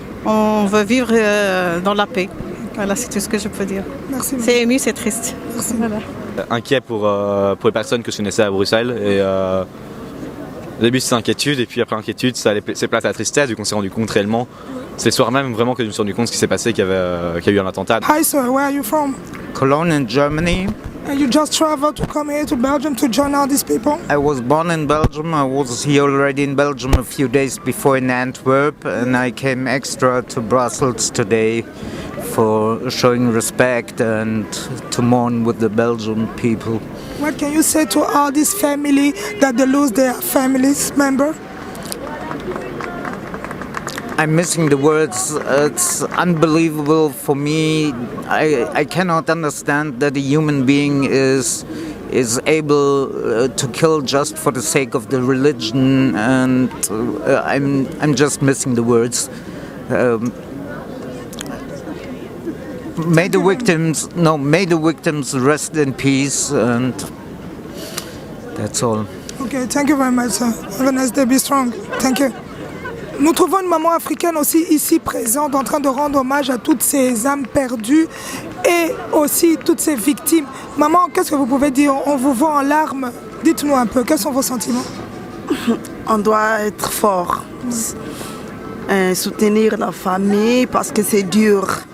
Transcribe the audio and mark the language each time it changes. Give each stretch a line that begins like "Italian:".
French: On veut vivre dans la paix. Voilà, c'est tout ce que je peux dire. Merci. C'est ému, c'est triste. Merci. Voilà. Inquiet pour les personnes que je connaissais à Bruxelles. Et, au début, c'était inquiétude, et puis après inquiétude, ça s'est place à la tristesse, vu qu'on s'est rendu compte réellement C'est le soir même vraiment que je me suis rendu compte ce qui s'est passé, qu'il y a eu un attentat.
English: Hi sir, where are you from? Cologne in Germany. And you just traveled to come here to Belgium to join all these people? I was born in Belgium. I was here already in Belgium a few days before in Antwerp, and I came extra to Brussels today for showing respect and to mourn with the Belgian people. What can you say to all this family that they lose their families member? I'm missing the words. It's unbelievable for me. I cannot understand that a human being is able to kill just for the sake of the religion, and I'm just missing the words. May the victims rest in peace, and that's all. Okay, thank you very much, sir. Have a nice day. Be strong. Thank you.
French: Nous trouvons une maman africaine aussi ici présente en train de rendre hommage à toutes ces âmes perdues et aussi toutes ces victimes. Maman, qu'est-ce que vous pouvez dire? On vous voit en larmes. Dites-nous un peu, quels sont vos sentiments? On doit être fort, soutenir la famille parce que c'est dur.